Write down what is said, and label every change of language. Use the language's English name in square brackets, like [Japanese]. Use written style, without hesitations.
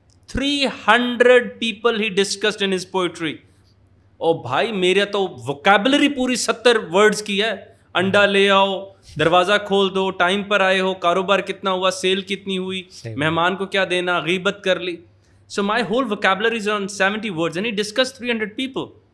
[English] 300 people he discussed in his poetry. [Urdu] او بھائی میرا تو ووکیبلری پوری 70 ورڈز کی ہے. انڈا لے آؤ, دروازہ کھول دو, ٹائم پر آئے ہو, کاروبار کتنا ہوا, سیل کتنی ہوئی, مہمان کو کیا دینا, غیبت کر لی. [English] So my whole vocabulary is on 70 words and he discussed 300 people.